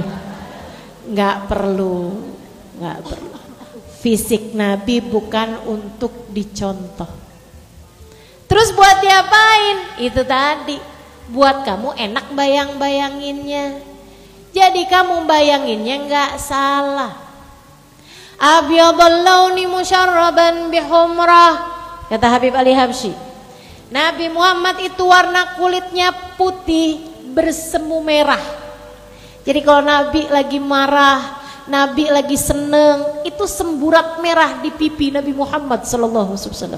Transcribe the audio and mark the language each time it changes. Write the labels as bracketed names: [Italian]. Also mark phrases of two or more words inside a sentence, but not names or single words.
[Indonesian] Nggak perlu. Fisik Nabi bukan untuk dicontoh. Terus buat diapain? Itu tadi, buat kamu enak bayang-bayanginnya. Jadi kamu bayanginnya nggak salah. [Arabic] أبيض اللون مشرب بحمرة, [Indonesian] kata Habib Ali Habsyi. Nabi Muhammad itu warna kulitnya putih bersemu merah. Jadi kalau Nabi lagi marah, Nabi lagi seneng, itu semburat merah di pipi Nabi Muhammad [Arabic] صلى الله عليه وسلم.